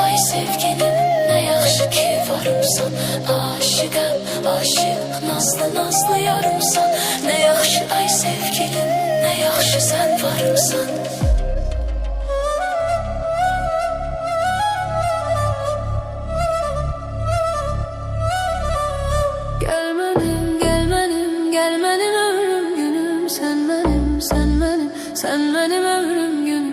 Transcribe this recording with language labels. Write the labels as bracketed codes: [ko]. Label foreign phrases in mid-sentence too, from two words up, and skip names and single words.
[az] sevgilim, ne yaxşı ki varımsan. Aşıqam, aşıq, nazlı nazlı yarımsan. Ne yaxşı ay sevgilim, ne yaxşı sen varımsan. [tr] Gel benim, gel benim, gel benim ömrüm günüm. Sen benim, sen benim, sen benim ömrüm günüm.